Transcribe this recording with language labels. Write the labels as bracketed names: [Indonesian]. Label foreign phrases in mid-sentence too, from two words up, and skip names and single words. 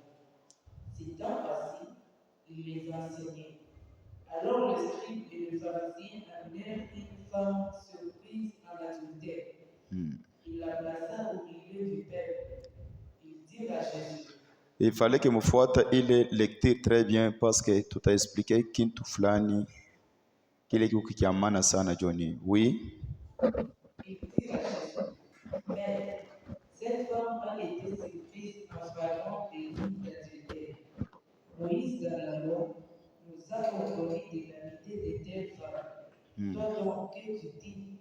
[French] S'étant assis, il les enseignait. Alors le scribe et le pharisien amenèrent une femme surprise en adultère. Il la plaça au milieu du peuple. Ils dirent à Jésus. Il fallait que [Swahili] mfuate ile [French] lecture très bien parce que tout a expliqué [Swahili] kintu fulani kile kitu kia maana sana [French] Johnny. Oui. Il dit à Jésus, mais cette femme a été surprise en flagrant délit d'adultère. Moïse dans la loi nous a ordonné de l'amitié de telles femmes. Toi donc, que tu dis?